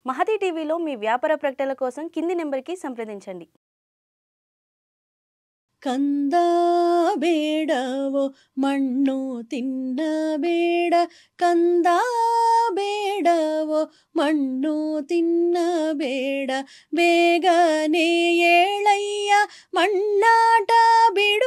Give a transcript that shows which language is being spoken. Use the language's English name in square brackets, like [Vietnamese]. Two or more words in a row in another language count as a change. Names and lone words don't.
[Telugu] మహతి టీవీలో మీ వ్యాపార ప్రకటనల కోసం కింది నెంబర్‌కి సంప్రదించండి. [Kannada] ಕಂದ ಬೇಡವೋ ಮಣ್ಣು ತಿನ್ನಬೇಡ, ಕಂದ ಬೇಡವೋ ಮಣ್ಣು ತಿನ್ನಬೇಡ, ಬೇಗನೆ ಏಳಯ್ಯ ಮಣ್ಣಾಟ ಬಿಡು